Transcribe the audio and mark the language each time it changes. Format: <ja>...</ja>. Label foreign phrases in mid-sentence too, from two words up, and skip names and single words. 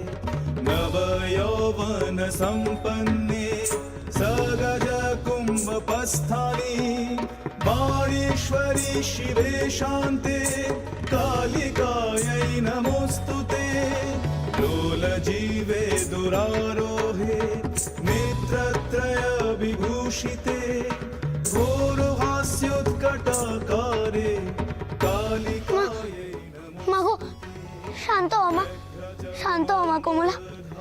<sa>नवयौवन सम्पन्ने सगज कुम्भपस्थानि वाणीश्वरी शिवे शान्ते कालिकायै नमोऽस्तुते लोलजीवे दुरारोहे नेत्रत्रय विभूषिते घोरहास्योत्कटाकारे कालिकायै</sa> <bn>মাগো, শান্ত হও মা, শান্ত হও মা কমলা।</bn>